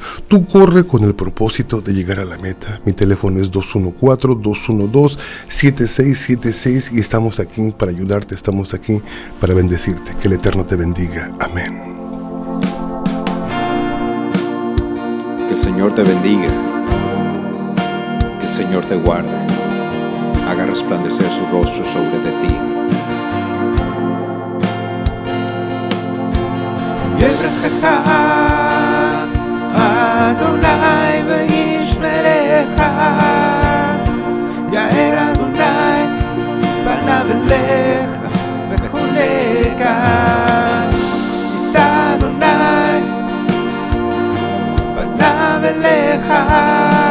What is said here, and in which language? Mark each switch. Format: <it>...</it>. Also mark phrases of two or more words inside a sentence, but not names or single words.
<es>Tú corre con el propósito de llegar a la meta. Mi teléfono es 214-212-7676 y estamos aquí para ayudarte, estamos aquí para bendecirte. Que el Eterno te bendiga. Amén. Que el Señor te bendiga. Que el Señor te guarde. Haga resplandecer su rostro sobre de ti.</es> <he>יברכך אדוני וישמרך, יאר אדוני פניו אליך וחונך, יישא אדוני פניו אליך</he>